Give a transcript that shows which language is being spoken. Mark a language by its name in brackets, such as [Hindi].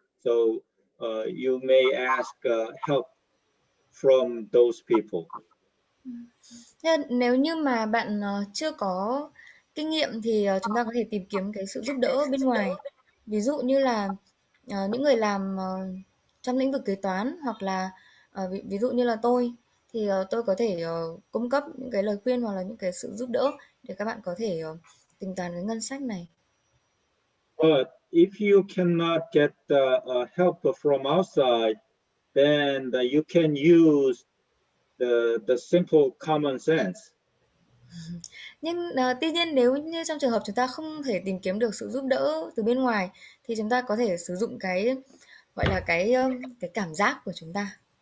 [English] So you may ask help from those people. [Vietnamese] Nếu như mà bạn chưa có kinh nghiệm thì chúng ta có thể tìm kiếm cái sự giúp đỡ bên ngoài. Ví dụ như là những người làm trong lĩnh vực kế toán, hoặc là ví dụ như là tôi, thì tôi có thể cung cấp những cái lời khuyên hoặc là những cái sự giúp đỡ để các bạn có thể tính toán cái ngân sách này. [English] But if you cannot get help from outside, then you can use the simple common sense. [Vietnamese] Nhưng tuy nhiên nếu như trong trường hợp chúng ta không thể tìm kiếm được sự giúp đỡ từ bên ngoài, thì chúng ta có thể sử dụng cái gọi là cái cảm giác của chúng ta.